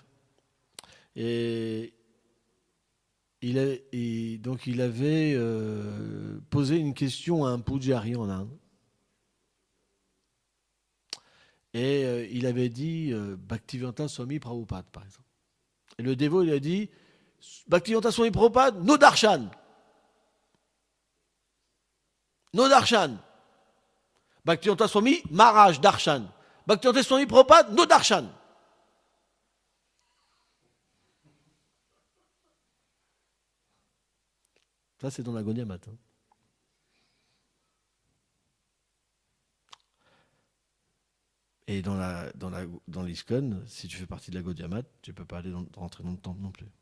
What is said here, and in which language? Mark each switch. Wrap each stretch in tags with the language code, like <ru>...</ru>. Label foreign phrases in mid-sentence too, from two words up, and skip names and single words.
<fr>Et donc il avait posé une question à un Pujari en Inde. Et il avait dit Bhaktivedanta Swami Prabhupada, par exemple. Et le dévot, il a dit Bhaktivedanta Swami Prabhupada,</fr> <en>no darshan. No darshan. Bhaktivedanta Swami Maharaj darshan. Bhaktivedanta Swami Prabhupada, no darshan.</en> <fr>Ça, c'est dans la Gaudiya Math. Et dans l'ISKCON, si tu fais partie de la Gaudiya Math, tu ne peux pas rentrer dans le temple non plus.</fr>